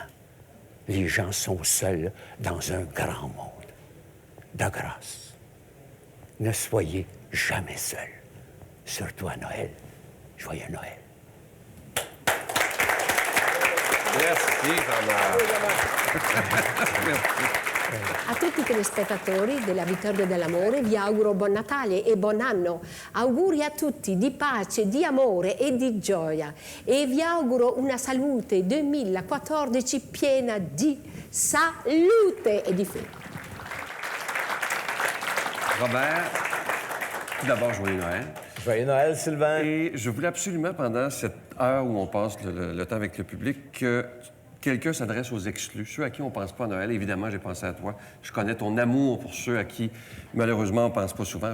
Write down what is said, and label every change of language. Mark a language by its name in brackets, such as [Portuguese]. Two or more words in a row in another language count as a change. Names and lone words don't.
[French] Les gens sont seuls dans un grand monde. De grâce, ne soyez jamais seuls, surtout à Noël. Joyeux Noël. Merci, Jean-Marc. [Italian] A tutti i telespettatori della Vittoria dell'Amore vi auguro buon Natale e buon anno. Auguri a tutti di pace, di amore e di gioia. E vi auguro una salute 2014 piena di salute e di fede. [French] Robert, tout d'abord, joyeux Noël. Joyeux Noël, Sylvain. Et je voulais absolument, pendant cette heure où on passe le temps avec le public, que quelqu'un s'adresse aux exclus, ceux à qui on ne pense pas à Noël. Évidemment, j'ai pensé à toi. Je connais ton amour pour ceux à qui, malheureusement, on ne pense pas souvent.